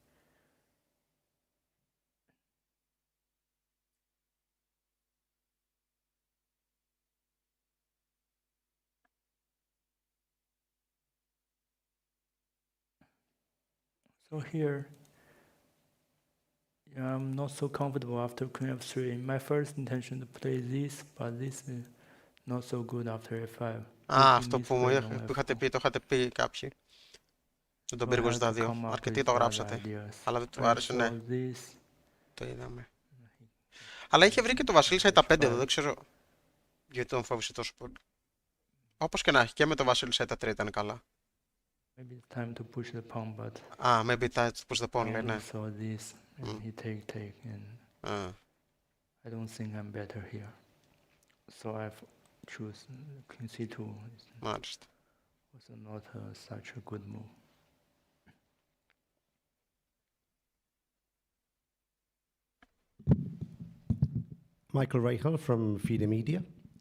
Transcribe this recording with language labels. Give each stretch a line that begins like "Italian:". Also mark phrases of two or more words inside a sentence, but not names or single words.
English: So here, yeah, I'm not so comfortable after queen f3. My first intention to play this, but this is not so good after f5.
Greek: Αυτό που είχατε πει, το είχατε πει κάποιοι. Στον πύργο στα 2. Αρκετοί το γράψατε. Αλλά δεν του άρεσε, ναι. Το είδαμε. Αλλά είχε βρει και το Βασίλισσα Είτε 5 εδώ, δεν ξέρω γιατί τον φόβησε τόσο πολύ. Όπως και να έχει, και με το Βασίλισσα Είτε 3 ήταν καλά.
English: Maybe it's time to push the pawn, but... maybe it's time to push the pawn,
Greek: λέει, ναι.
English: So this, and he take, and I don't think I'm better here. So I've choose king c2.
Greek: Μάλιστα.
English: Also not such a good move. Michael Reichel from FIDE Media.